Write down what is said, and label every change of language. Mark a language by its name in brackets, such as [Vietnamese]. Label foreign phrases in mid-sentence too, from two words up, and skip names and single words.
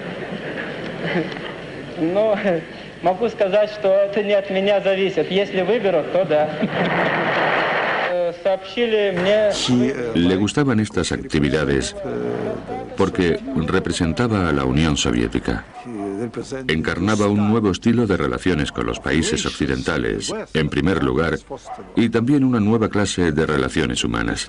[Russian] Ну, могу сказать, что это не от меня зависит. Если выберут, то да. Сообщили мне... [Spanish] Le gustaban estas actividades porque representaba a la Unión Soviética. Encarnaba un nuevo estilo de relaciones con los países occidentales, en primer lugar, y también una nueva clase de relaciones humanas.